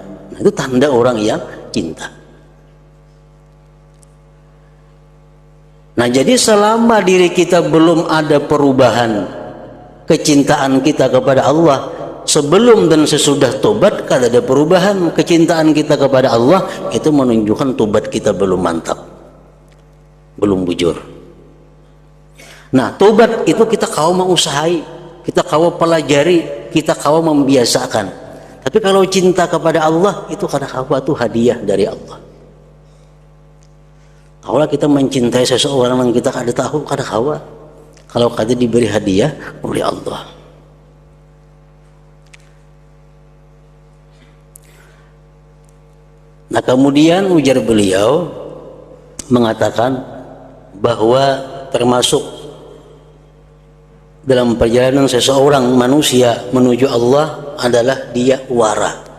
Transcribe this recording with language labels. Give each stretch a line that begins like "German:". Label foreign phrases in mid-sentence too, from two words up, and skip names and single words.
Indonesian: Nah, itu tanda orang yang cinta. Nah jadi selama diri kita belum ada perubahan kecintaan kita kepada Allah, sebelum dan sesudah tobat kada ada perubahan kecintaan kita kepada Allah, itu menunjukkan tobat kita belum mantap, belum bujur. Nah tobat itu kita kau mau usahai, kita kau pelajari, kita kau membiasakan. Tapi kalau cinta kepada Allah itu
Banjar: kada kawa
Indonesian: itu hadiah dari Allah. Kalau kita mencintai seseorang yang kita
Banjar: kada tahu, kada kawa.
Indonesian: Kalau kada diberi hadiah oleh Allah. Nah kemudian ujar beliau mengatakan bahwa termasuk dalam perjalanan seseorang manusia menuju Allah adalah dia wara.